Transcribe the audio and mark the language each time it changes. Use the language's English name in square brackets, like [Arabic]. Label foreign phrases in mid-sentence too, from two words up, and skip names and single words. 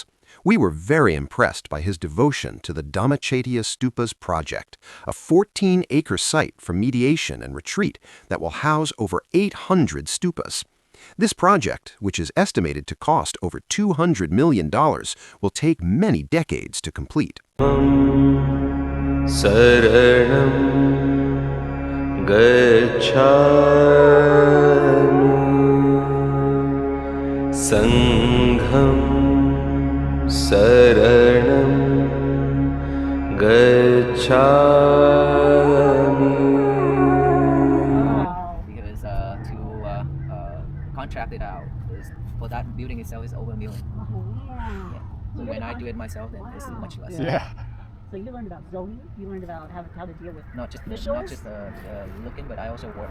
[English] We were very impressed by his devotion to the Dhammachaitya Stupas project, a 14-acre site for mediation and retreat that will house over 800 stupas. This project, which is estimated to cost over $200 million, will take many decades to complete. [Pali] शरणं गच्छामि संघं शरणं गच्छामि [English] Because to contract it out, for that building itself is over $1 million. Yeah. So when I do it myself, then it's much less. Yeah. So you learned about zoning, you learned about how to deal with Not just officials? looking, but I also work.